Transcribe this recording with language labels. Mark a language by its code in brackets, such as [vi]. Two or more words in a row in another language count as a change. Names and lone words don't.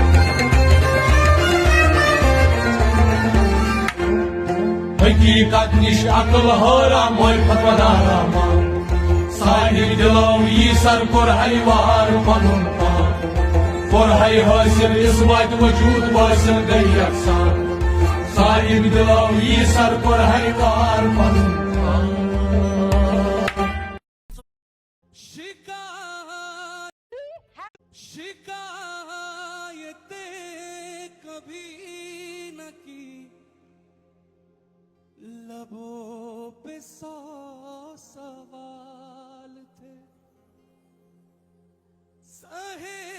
[ks] हकीकत निश अकल हैरान मारिफत वनान रहमान साहिब दिलो यी सर कोर है वार पनुन पान कोर है हासिल इस्बात वजूद वासिल गई यकसान साहिब दिलो यी सर कोर है वार पनुन पान [ur] शिकायतें कभी न की लबों पे 100 सवाल थे सहे